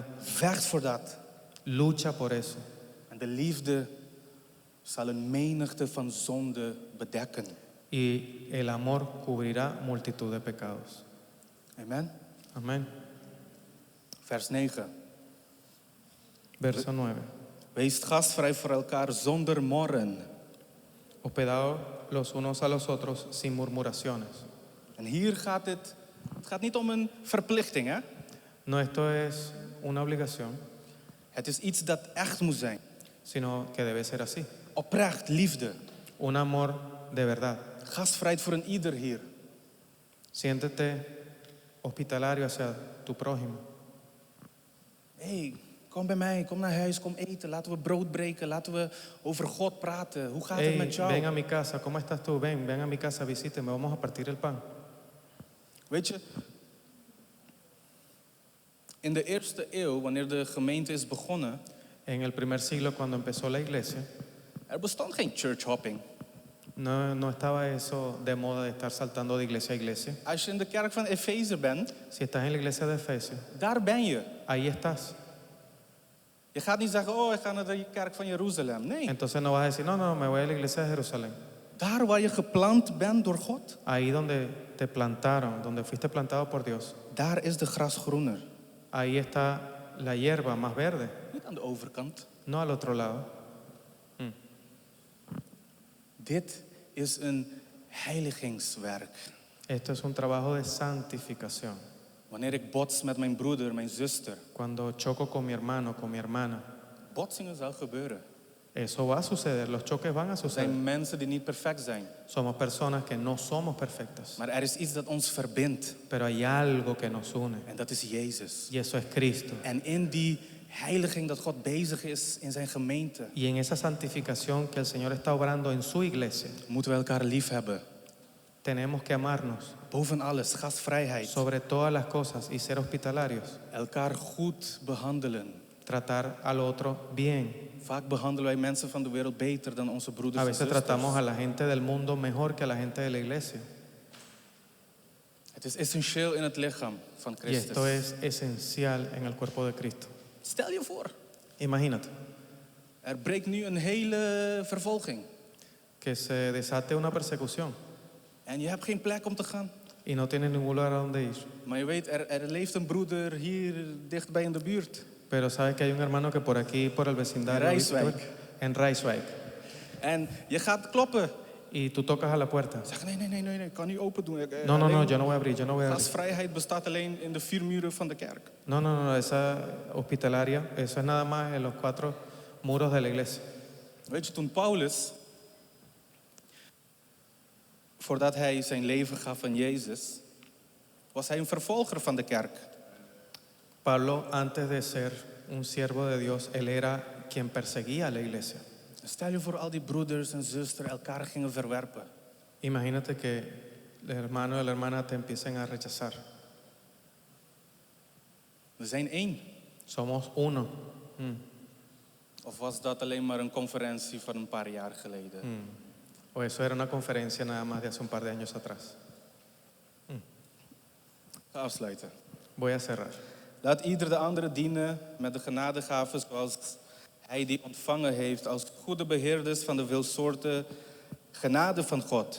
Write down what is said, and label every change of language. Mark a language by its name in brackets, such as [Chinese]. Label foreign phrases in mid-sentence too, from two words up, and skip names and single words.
[Dutch] Vecht voor dat. [Spanish] lucha por eso. [Dutch] En de liefde zal een menigte van zonde bedekken. [Spanish] Y el amor cubrirá multitud de pecados. [Dutch] Amen. [Spanish] Amén. [Dutch] Vers 9. [Spanish] Verso 9. [Dutch] Wees gastvrij voor elkaar zonder morren. [Spanish] Hospedados los unos a los otros sin murmuraciones. [Dutch] En hier gaat het gaat niet om een verplichting, hè? [Spanish] No, esto es una obligación, [Dutch] Het is iets dat echt moet zijn. [Spanish] sino que debe ser así. [Dutch] Oprecht, liefde. [Spanish] Un amor de verdad. [Dutch] Gastvrijheid voor een ieder hier. [Spanish] Siéntete hospitalario hacia tu prójimo. [Dutch] Hey, kom bij mij, kom naar huis, kom eten. Laten we brood breken, laten we over God praten. Hoe gaat het [Spanish] Hey, [Dutch] met jou? [Spanish] ven a mi casa, ¿cómo estás tú? Ven a mi casa, visíteme, vamos a partir el pan. [Dutch] Weet je, in de eerste eeuw, wanneer de gemeente is begonnen, [Spanish] En el primer siglo, cuando empezó la iglesia, [Dutch] er bestond geen [English] church hopping. [Spanish] no estaba eso de moda de estar saltando de iglesia a iglesia. [Dutch] Als je in de kerk van Efeze bent, [Spanish] Si estás en la iglesia de Efesios, [Dutch] daar ben je. [Spanish] ahí estás. [Dutch] Je gaat niet zeggen, oh, ik ga naar de kerk van Jeruzalem. Nee, [Spanish] Entonces no vas a decir, no, me voy a la iglesia de Jerusalén. [Dutch] daar waar je geplant bent door God, [Spanish] Ahí donde te plantaron, donde fuiste plantado por Dios, [Dutch] daar is de gras groener. [Spanish] ahí está la hierba más verde, [Dutch] Niet aan de overkant. [Spanish] no al otro lado. [Dutch] Dit is een heiligingswerk. [Spanish] Esto es un trabajo de santificación. [Dutch] Wanneer ik bots met mijn broeder, mijn zuster. [Spanish] Cuando choco con mi hermano, con mi hermana, [Dutch] Botsingen zal gebeuren. [Spanish] eso va a suceder, los choques van a [Dutch] Er [Spanish] suceder. [Dutch] zijn mensen die niet perfect zijn. [Spanish] Somos personas que no somos perfectas, [Dutch] Maar er is iets dat ons verbindt. [Spanish] pero hay algo que nos une [Dutch] En dat is Jezus. [Spanish] y eso es Cristo. [Dutch] En in die heiliging dat God bezig is in zijn gemeente, [Spanish] Y en esa santificación que el Señor está obrando en su iglesia, [Dutch] moeten we elkaar lief hebben. [Spanish] tenemos que amarnos [Dutch] Boven alles, gastvrijheid. [Spanish] sobre todas las cosas y ser hospitalarios, [Dutch] Elkaar goed behandelen. [Spanish] tratar al otro bien. [Dutch] Vaak behandelen wij mensen van de wereld beter dan onze broeders [Spanish] A [Dutch] en [Spanish] veces [Dutch] zusters. [Spanish] tratamos a la gente del mundo mejor que a la gente de la iglesia. [Dutch] Het is essentieel in het lichaam van [Spanish] Y esto [Dutch] Christus. [Spanish] es esencial en el cuerpo de Cristo. [Dutch] Stel je voor, [Spanish] Imagínate [Dutch] er breekt nu een hele vervolging. [Spanish] que se desate una persecución [Dutch] En je hebt geen plek om te gaan. [Spanish] y no tienes ningún lugar a donde ir. [Dutch] Maar je weet, er leeft een broeder hier dichtbij in de buurt. [Spanish] Pero sabes que hay un hermano que por aquí, por el vecindario, [Dutch] En Rijswijk. [Spanish] en Rijswijk, [Dutch] En je gaat kloppen. [Spanish] y tú tocas a la puerta. [Dutch] Zeg, nee, ik kan niet open doen. [Spanish] No, no, no, yo no voy a abrir, yo no voy a abrir. [Dutch] Gastvrijheid bestaat alleen in de 4 muren van de kerk. [Spanish] No, no, no, esa hospitalaria, eso es nada más en los 4 muros de la iglesia. [Dutch] Weet je, toen Paulus, voordat hij zijn leven gaf aan Jezus, was hij een vervolger van de kerk. [Spanish] Pablo, antes de ser un siervo de Dios, él era quien perseguía a la iglesia. [Dutch] Stel je voor al die broeders en zusters elkaar gingen verwerpen. [Spanish] Imagínate que el hermano y la hermana te empiecen a rechazar. [Dutch] We zijn één. [Spanish] Somos uno. [Dutch] Of was dat alleen maar een conferentie van een paar jaar geleden? [Spanish] O eso era una conferencia nada más de hace un par de años atrás. [Dutch] Ga afsluiten. [Spanish] Voy a cerrar. [Dutch] Laat ieder de andere dienen met de genadegaven zoals hij die ontvangen heeft als goede beheerders van de veelsoorten genade van God.